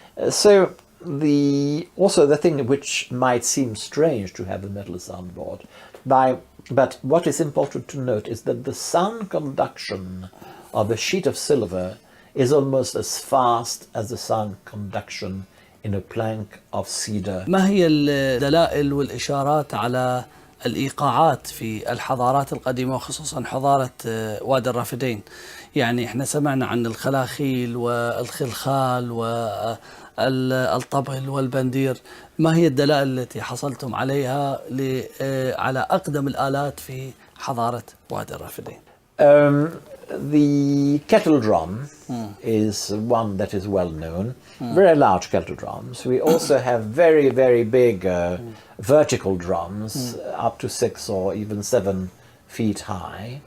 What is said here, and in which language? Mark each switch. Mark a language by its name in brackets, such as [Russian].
[English] So also the thing which might seem strange to have a metal soundboard, but what is important to note is that the sound conduction of a sheet of silver is almost as fast as the sound conduction in a plank of cedar. [Arabic] ما هي الدلائل والإشارات على الإيقاعات في الحضارات القديمة وخصوصا حضارة وادي الرافدين. يعني احنا سمعنا عن الخلاخيل والخلخال والطبل والبندير. ما هي الدلائل التي حصلتم عليها على أقدم الآلات في حضارة وادي الرافدين؟ [English] The kettle drum is one that is well known, very large kettle drums. We also have very, very big vertical drums, up to 6 or even 7 feet high.